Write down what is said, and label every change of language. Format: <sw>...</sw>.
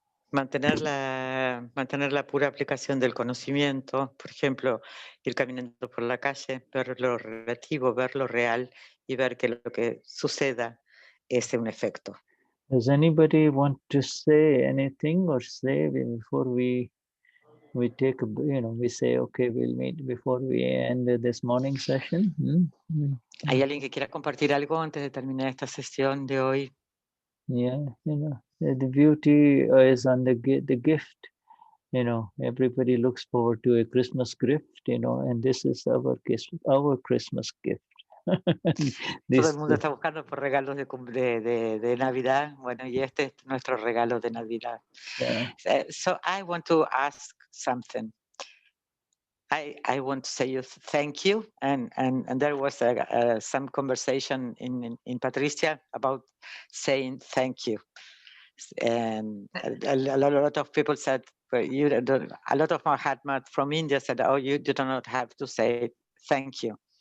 <es>Mantener la pura aplicación del conocimiento, por ejemplo, ir caminando por la calle, ver lo relativo, ver lo real y ver que lo que suceda es un efecto.</es> <en>Does anybody want to say anything or say before we we take a, we say, okay, we'll meet before we end this morning session.</en> <es>¿Hay alguien que quiera compartir algo antes de terminar esta sesión de hoy?</es> <en>Yeah, the beauty is on the gift. Everybody looks forward to a Christmas gift, and this is our Christmas gift.</en> <es>Todo el mundo está buscando por regalos de Navidad. Bueno, y este es nuestro regalo de Navidad.</es> <en>Yeah. So I want to ask something. I want to say thank you, and there was some conversation in Patricia about saying thank you, and a lot of people said, a lot of Mahatmas from India said, oh, you do not have to say thank you.</en>